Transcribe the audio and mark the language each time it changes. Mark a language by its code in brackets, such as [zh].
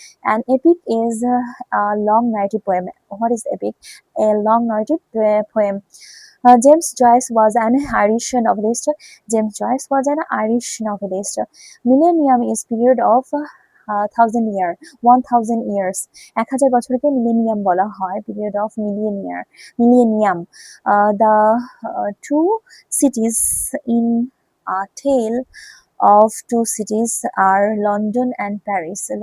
[en] An epic is a long narrative poem. What is epic? A long narrative poem. James Joyce was an Irish novelist. James Joyce was an Irish novelist. Millennium is period of 1000 year, 1000 years. [bn] 1000 বছরকে millennium বলা হয়, [en] period of millennium. The two cities in a tale of two cities are London and Paris.